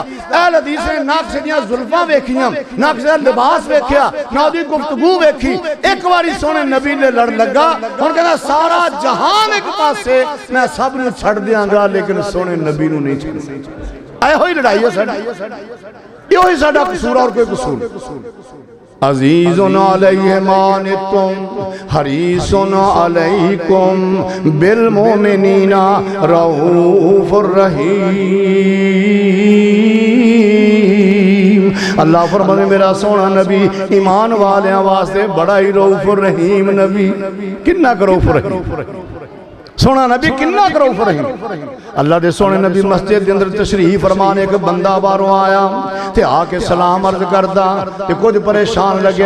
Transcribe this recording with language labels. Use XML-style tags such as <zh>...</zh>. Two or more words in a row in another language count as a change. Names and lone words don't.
<pa>اہل حدیث نے نہ کسی دیاں زلفاں ویکھیاں، نہ کسی دا لباس ویکھیا، نہ اودی گفتگو ویکھی. ایک باری سوہنے نبی نے لڑ لگا، ہݨ کہندا سارا جہان ایک پاسے میں سب نوں چھڈ دیاں گا لیکن سوہنے نبی نوں نہیں چھڈدا. ایہو ہی لڑائی ہے ساڈی، یو ہی ساڈا قصور اور کوئی قصور.</pa> <ar>عزيز عليه ما عنتم حريص عليكم بالمؤمنين رؤوف رحيم.</ar> <pa>اللہ فرمانے میرا سوہنا نبی ایمان والیاں واسطے بڑا ہی</pa> <ar>رؤوف رحيم</ar> <pa>نبی. کنا</pa> <ar>رؤوف رحيم</ar> <pa>سوہنا نبی کنا</pa> <ar>رؤوف رحيم.</ar> <pa>اللہ دے سوہنے نبی مسجد کے اندر تشریف فرمان ایک بندہ باہروں آیا تے آکے سلام عرض کردا تے کجھ پریشان لگیا.</pa>